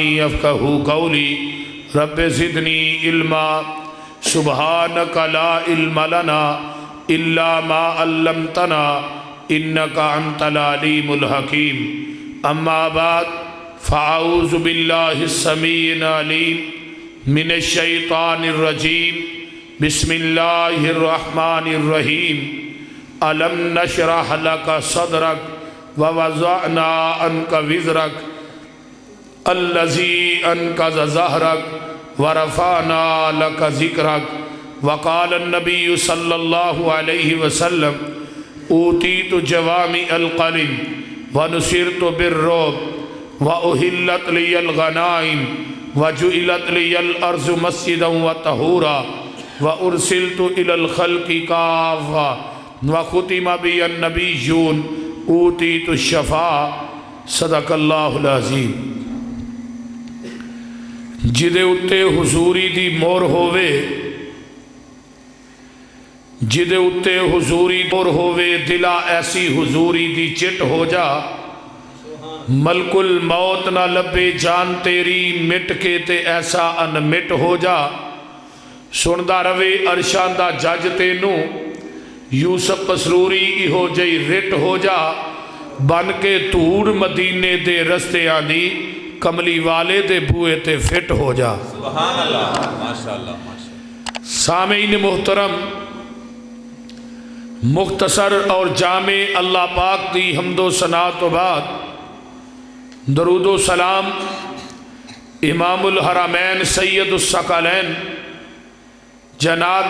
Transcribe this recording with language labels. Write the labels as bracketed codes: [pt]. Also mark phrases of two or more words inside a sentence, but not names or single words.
[ar] یفقہوا قولی رب زدنی علما سبحانک لا علم لنا الا ما علمتنا انک انت العلیم الحکیم اما بعد فاعوذ باللہ السمیع العلیم من الشیطان الرجیم بسم اللہ الرحمن الرحیم الم نشرح لک صدرک ووضعنا عنک وزرک الذی انقض ظہرک ورفعنا لک ذکرک وقال النبی صلی اللہ علیہ وسلم اوتیت جوامع الکلم ونصرت بالرعب واحلت لی الغنائم وجعلت لی الارض مسجدا وطہورا وارسلت الی الخلق کافہ وختم بی النبیون اوتیت الشفاء صدق اللہ العظیم۔ [pa] جدے اتے حضوری دی مور ہووے جدے اتے حضوری مور ہووے دلا ایسی حضوری دی چٹ ہو جا ملک الموت نہ لبے جان تیری مٹ کے تے ایسا ان مٹ ہو جا سندہ روے عرشاں دا جج تینوں یوسف پسروری ایہو جئی رٹ ہو جا بن کے توڑ مدینے دے رستے آنی کملی والے دے بوئے تے فٹ ہو جا۔ [ar] سبحان اللہ، ماشاءاللہ۔ [pa] سامعین محترم، مختصر اور جامع اللہ پاک دی حمد و ثنا تو بعد درود و سلام [ar] امام الحرمین سید الثقلین [pa] جناب